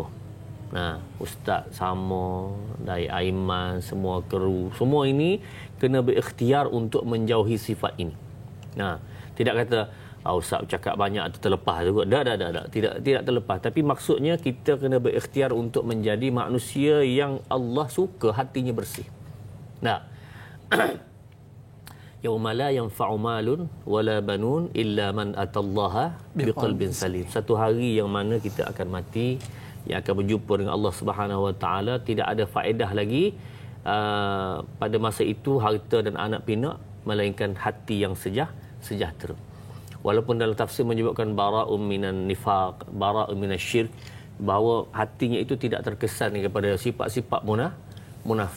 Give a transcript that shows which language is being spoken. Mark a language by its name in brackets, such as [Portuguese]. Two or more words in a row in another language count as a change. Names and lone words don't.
[Malay] Ustaz sama, Dai Aiman, semua kru, semua ini kena berikhtiar untuk menjauhi sifat ini. Tidak kata Ustaz cakap banyak atau terlepas juga. Tidak terlepas. Tapi maksudnya kita kena berikhtiar untuk menjadi manusia yang Allah suka, hatinya bersih. [Arabic] يوم لا ينفع مال ولا بنون إلا من أتى الله بقلب سليم. [Malay] Satu hari yang mana kita akan mati, yang akan berjumpa dengan Allah [Arabic] سبحانه وتعالى, [Malay] tidak ada faedah lagi pada masa itu harta dan anak pinak, melainkan hati yang sejahtera. Walaupun dalam tafsir menyebutkan [Arabic] براءٌ من النفاق، براءٌ من الشرك, [Malay] bahawa hatinya itu tidak terkesan kepada sifat-sifat munafik.